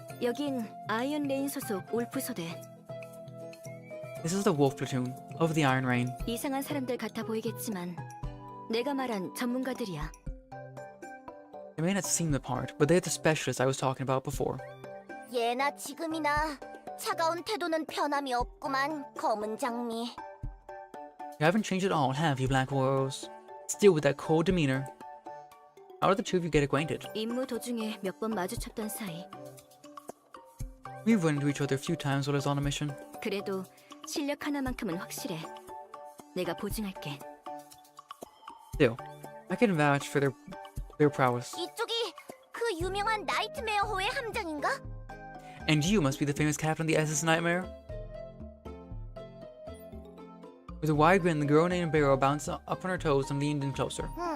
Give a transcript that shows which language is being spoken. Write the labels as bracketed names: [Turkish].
[Korean] 여긴 아이언 레인 소속 울프 소대. [English] This is the Wolf Platoon of the Iron Rain. [Korean] 이상한 사람들 같아 보이겠지만 내가 말한 전문가들이야. [English] They may not seem the part, but they're the specialists I was talking about before. [Korean] 예나 지금이나 차가운 태도는 변함이 없구만, 검은 장미. [English] You haven't changed at all, have you, Black Rose? Still with that cold demeanor. How did the two of you get acquainted? [Korean] 임무 도중에 몇 번 마주쳤던 사이. [English] We've run into each other a few times while I was on a mission. [Korean] 그래도 실력 하나만큼은 확실해. 내가 보증할게. [English] Still, I can vouch for their prowess. [Korean] 이쪽이 그 유명한 나이트메어호의 함장인가? [English] And you must be the famous captain of the SS Nightmare? With a wide grin, the girl named Barrow bounced up on her toes and leaned in closer.